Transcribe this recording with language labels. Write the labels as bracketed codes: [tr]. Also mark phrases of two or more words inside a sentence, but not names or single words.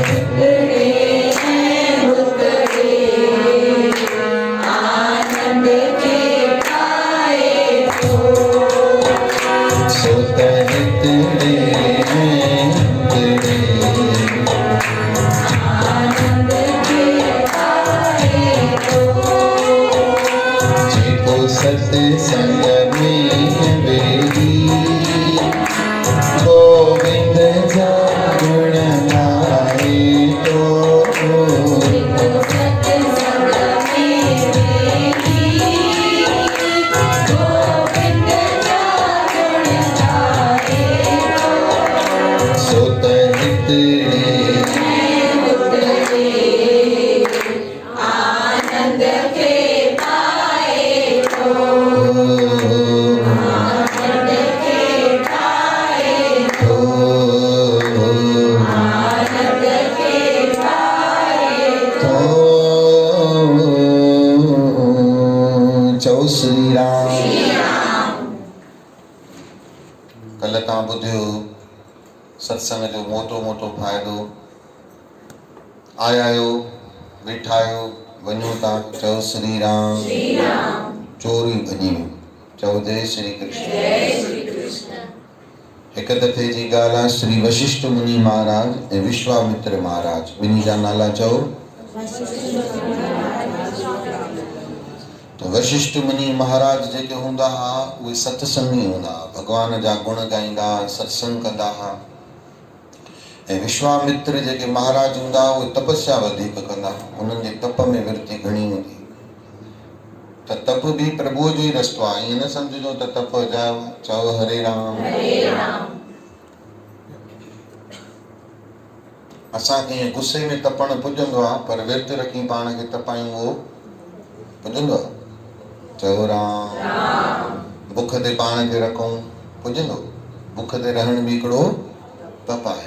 [sd] आनंद के पाए तो सुत हितड़े आनंद के पाए तो जेको सत्संग में वेही गोविंद जा गुण गाए तो सत्संग में वेही गोविंद का गुण गाए सुत हितड़े उतरे आनंद के पाए तो आनंद के पाए तो आनंद के पाए तो चओ श्री राम। कल तव्हां ॿुधियो सत्संग जो मोटो मोटो फ़ाइदो। आया आहियो, वेठा आहियो, वञो था, चओ श्री राम। चोरी भॼी वियो, चओ जय श्री कृष्ण। हिकु दफ़े जी ॻाल्हि आहे, श्री वशिष्ठ मुनि महाराज ऐं विश्वामित्र महाराज ॿिन्ही जा नाला चओ। तो वशिष्ठ मुनि महाराज जेके हूंदा हुआ उहे सत्संगी हूंदा हुआ, भगवान जा गुण गाईंदा, सत्संग कंदा हुआ। ऐं विश्वामित्र जेके महाराज हूंदा हुआ उहे तपस्या वधीक कंदा हुआ, उन्हनि जे तप में विरती घणी हूंदी। त तप भी प्रभुअ जो ई रस्तो आहे, ईअं न सम्झिजो त तप अजायो। चओ हरे राम। असांखे ईअं गुस्से में तपण पुॼंदो आहे, पर विर्त रखी पाण खे तपायूं उहो पुॼंदो आहे। चओ राम। बुख ते पाण खे रखूं पुॼंदो। बुख ते रहण भी हिकिड़ो तप आहे।